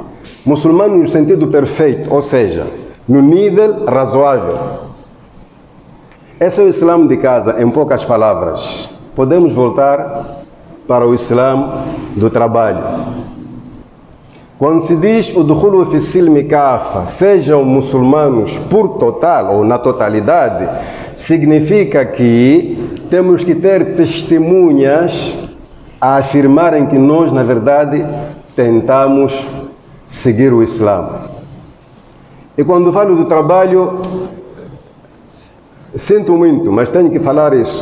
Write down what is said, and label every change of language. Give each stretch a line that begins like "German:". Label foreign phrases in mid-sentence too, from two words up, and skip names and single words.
Portuguese: Muçulmanos no sentido perfeito, ou seja, no nível razoável. Esse é o Islã de casa, em poucas palavras. Podemos voltar para o Islã do trabalho. Quando se diz o
Arabic: دخول في السلم كافة,
Portuguese: sejam muçulmanos por total ou na totalidade, significa que temos que ter testemunhas a afirmarem que nós, na verdade, tentamos seguir o Islã. E quando falo do trabalho, sinto muito, mas tenho que falar isso.